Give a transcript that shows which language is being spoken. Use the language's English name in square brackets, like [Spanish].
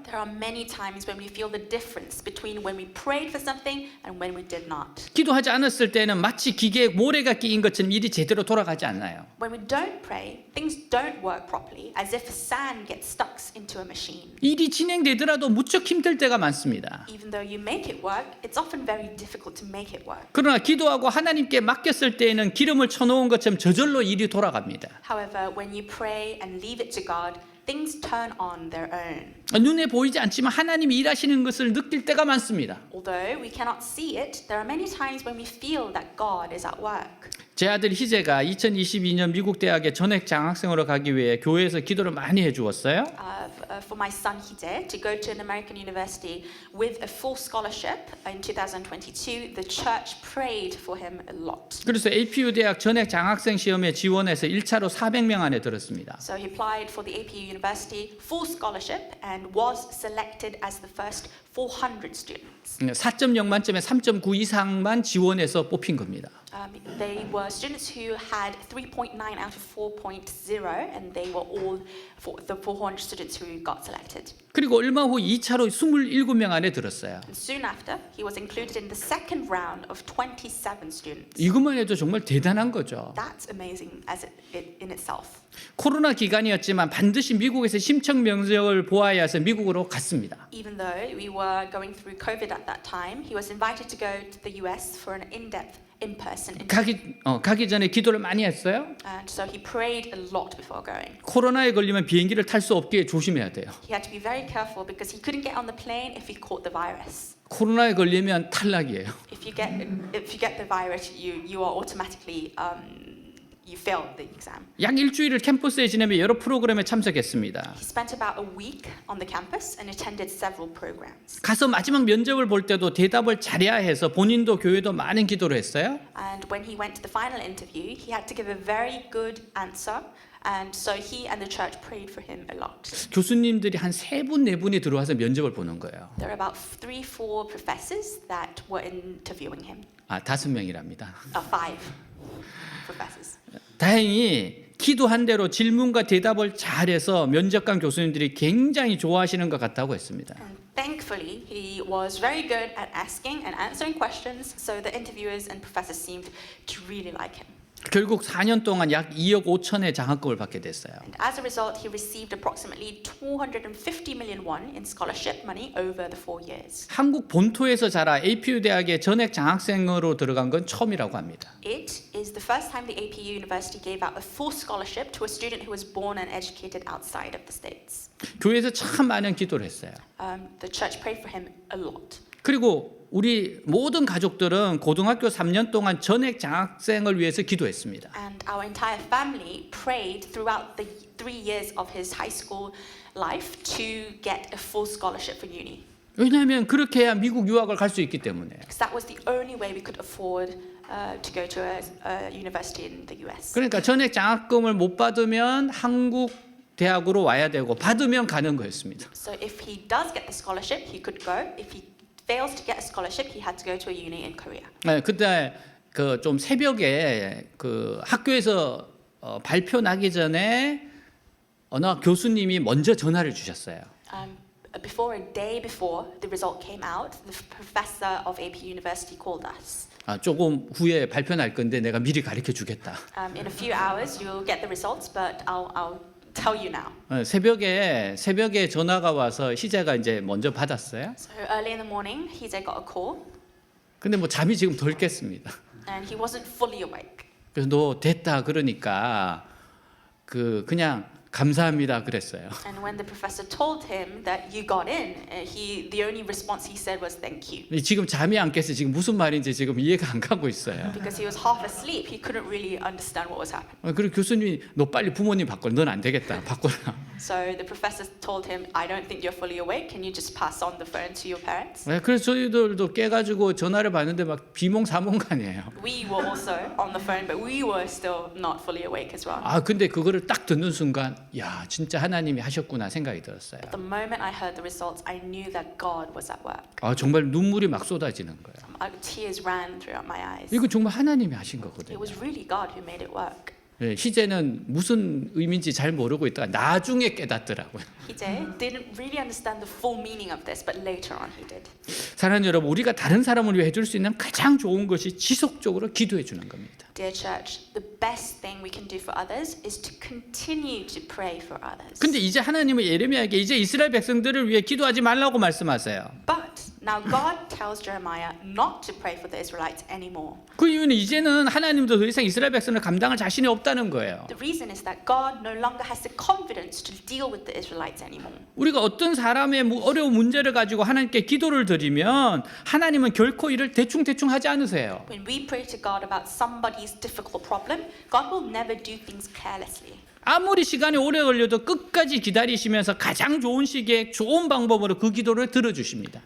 [English] There are many times when we feel the difference between when we prayed for something and when we did not. [Korean] 기도하지 않았을 때는 마치 기계에 모래가 끼인 것처럼 일이 제대로 돌아가지 않나요. [English] When we don't pray, things don't work properly, as if sand gets stuck into a machine. [Korean] 일이 진행되더라도 무척 힘들 때가 많습니다. [English] Even though you make it work, it's often very difficult to make it work. [Korean] 그러나 기도하고 하나님께 맡겼을 때에는 기름을 쳐놓은 것처럼 저절로 일이 돌아갑니다. [English] However, when you pray and leave it to God, things turn on their own. [Korean] 눈에 보이지 않지만 하나님이 일하시는 것을 느낄 때가 많습니다. [English] Although we cannot see it, there are many times when we feel that God is at work. [Korean] 제 아들 희재가 2022년 미국 대학에 전액 장학생으로 가기 위해 교회에서 기도를 많이 해주었어요. [English] For my son Hide to go to an American university with a full scholarship in 2022, the church prayed for him a lot. [Korean] 그래서 APU 대학 전액 장학생 시험에 지원해서 1차로 400명 안에 들었습니다. [English] So he applied for the APU University full scholarship and was selected as the first 400 students. [Korean] 4.0 만점에 3.9 이상만 지원해서 뽑힌 겁니다. [English] They were students who had 3.9 out of 4.0, and they were all the 400 students who got selected. [Korean] 그리고 얼마 후 2차로 27명 안에 들었어요. [English] And soon after, he was included in the second round of 27 students. [Korean] 이것만 해도 정말 대단한 거죠. [English] That's amazing in itself. [Korean] 코로나 기간이었지만 반드시 미국에서 심청 명령을 보아야 해서 미국으로 갔습니다. [English] Even though we were going through COVID at that time, he was invited to go to the US for an in-depth in-person interview. [Korean] 가기 전에 기도를 많이 했어요. [English] And so he prayed a lot before going. [Korean] 코로나에 걸리면 비행기를 탈 수 없게 조심해야 돼요. [English] He had to be very careful because he couldn't get on the plane if he caught the virus. [Korean] 코로나에 걸리면 탈락이에요. [English] If you get the virus, you are automatically you failed the exam. [Korean] 약 일주일을 캠퍼스에 지내며 여러 프로그램에 참석했습니다. [English] He spent about a week on the campus and attended several programs. [Korean] 가서 마지막 면접을 볼 때도 대답을 잘해야 해서 본인도 교회도 많은 기도를 했어요. [English] And when he went to the final interview, he had to give a very good answer. And so he and the church prayed for him a lot. [Korean] 교수님들이 한 3분, 4분이 들어와서 면접을 보는 거예요. [English] There are about 3-4 professors that were interviewing him. [Korean] 5명이랍니다. [English] 5 professors. [Korean] 다행히 기도한 대로 질문과 대답을 잘해서 면접관 교수님들이 굉장히 좋아하시는 것 같다고 했습니다. [English] And thankfully, he was very good at asking and answering questions, so the interviewers and professors seemed to really like him. [Korean] 결국 4년 동안 약 2억 5천의 장학금을 받게 됐어요. [English] And as a result, he received approximately 250 million won in scholarship money over the 4 years. [Korean] 한국 본토에서 자라 APU 대학에 전액 장학생으로 들어간 건 처음이라고 합니다. [English] It is the first time the APU University gave out a full scholarship to a student who was born and educated outside of the States. [Korean] 교회에서 참 많은 기도를 했어요. [English] The church prayed for him a lot. [Korean] 그리고 우리 모든 가족들은 고등학교 3년 동안 전액 장학생을 위해서 기도했습니다. [English] And our entire family prayed throughout the 3 years of his high school life to get a full scholarship for uni. [Korean] 왜냐하면 그렇게 해야 미국 유학을 갈 수 있기 때문에. [English] Because that was the only way we could afford to go to a university in the US. [Korean] 그러니까 전액 장학금을 못 받으면 한국 대학으로 와야 되고 받으면 가는 거였습니다. [English] So if he does get the scholarship, he could go. If he fails to get a scholarship, he had to go to a uni in Korea. [Korean] 네, 그때 그 좀 새벽에 그 학교에서 발표 나기 전에 어느 교수님이 먼저 전화를 주셨어요. [English] Before a day before the result came out, the professor of AP University called us. [Korean] 조금 후에 발표 날 건데 내가 미리 가르쳐 주겠다. [English] In a few hours, you'll get the results, but I'll tell you now. [Korean] 새벽에 전화가 와서 희재가 이제 먼저 받았어요. [English] So early in the morning, Hije got a call, [Korean] 근데 뭐 잠이 지금 덜 깼습니다. [English] and he wasn't fully awake. [Korean] 그래서 너 됐다 그러니까 그냥 감사합니다 그랬어요. [English] And when the professor told him that you got in, the only response he said was thank you. [Korean] 지금 잠이 안 깼어요. 지금 무슨 말인지 지금 이해가 안 가고 있어요. [English] Because he was half asleep, he couldn't really understand what was happening. [Korean] 그리고 교수님이 너 빨리 부모님 바꿔. 넌 안 되겠다. 바꿔라. [English] So the professor told him, I don't think you're fully awake. Can you just pass on the phone to your parents? [Korean] 그래서 저희들도 깨가지고 전화를 받는데 막 비몽사몽간이에요. [English] We were also on the phone, but we were still not fully awake as well. [Korean] 근데 그거를 딱 듣는 순간 야 진짜 하나님이 하셨구나 생각이 들었어요. [English] The moment I heard the results, I knew that God was at work. [Korean] 정말 눈물이 막 쏟아지는 거예요. [English] Tears ran throughout my eyes. [Korean] 이거 정말 하나님이 하신 [English] It [Korean] 거거든요. [English] was really God who made it work. [Korean] 희재는 무슨 의미인지 잘 모르고 있다가 나중에 깨닫더라고요. [English] Hije didn't really understand the full meaning of this, but later on he did. [Korean] 사랑하는 여러분, 우리가 다른 사람을 위해 해줄 수 있는 가장 좋은 것이 지속적으로 기도해 주는 겁니다. [English] Dear church, the best thing we can do for others is to continue to pray for others. [Korean] 근데 이제 하나님은 예레미야에게 이제 이스라엘 백성들을 위해 기도하지 말라고 말씀하세요. [English] But now God tells Jeremiah not to pray for the Israelites anymore. [Korean] 그 이유는 이제는 하나님도 더 이상 이스라엘 백성을 감당할 자신이 없다는 거예요. [English] The reason is that God no longer has the confidence to deal with the Israelites anymore. [Korean] 우리가 어떤 사람의 어려운 문제를 가지고 하나님께 기도를 드리면 하나님은 결코 이를 대충 하지 않으세요. [English] When we pray to God about somebody's difficult problem, God will never do things carelessly. [Korean] 아무리 시간이 오래 걸려도 끝까지 기다리시면서 가장 좋은 시기에 좋은 방법으로 그 기도를 들어주십니다.